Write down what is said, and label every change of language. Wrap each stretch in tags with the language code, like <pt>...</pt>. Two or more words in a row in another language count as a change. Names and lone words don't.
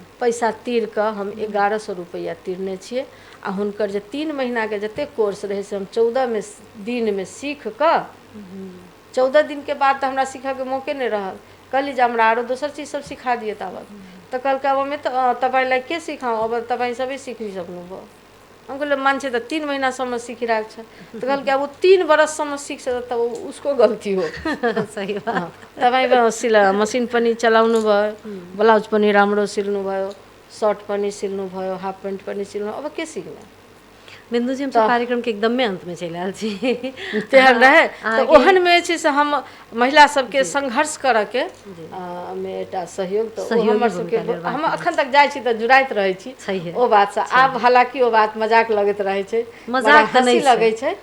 <mai>पैसा तीर के हम 1100 रुपया तीरने छियै। आ हुनकर जे 3 महीना के जते कोर्स रहे से हम 14 दिन में सीख कऽ 14 दिन के बाद तो हमरा सीखऽ के मौके नहीं रहल। कहली जे हमरा आरो दोसर चीज सब सिखा दिए ताबत। तो कहलकै अब हमें तो</mai> <ne>तपाईलाई के सिखाऊँ, अब तपाईँ सबै सिखि सक्नुभयो।</ne> <mai>हम कहले</mai> <ne>मान्छे त 3 महीनासम्म सिखिरहेको छ।</ne> <mai>तो कहलकै</mai> <ne>अब वो 3 बरससम्म सिक्छ त उसको गल्ती हो।</ne> <mai>सही बात।</mai> <ne>तपाईँ मसिन पनि चलाउनु भयो, ब्लाउज पनि राम्रो सिल्नु भयो, सर्ट पनि सिल्नु भयो, हाफ पैंट पनि सिल्नु, अब के सिक्ने?</ne> <mai>बिंदु जी हम सब कार्यक्रम के एकदम में अंत में चलि आयल छी। तेहन रहे तो ओहन में छै से हम महिला सबके संघर्ष करऽ के में एकटा सहयोग तो हमर सबके हम अखन तक जाइ छी त जुड़ाइत रहै छी ओ बात से। आब हालांकि ओ बात मजाक लगैत रहै छै, मजाक हंसी लगै छै,</mai>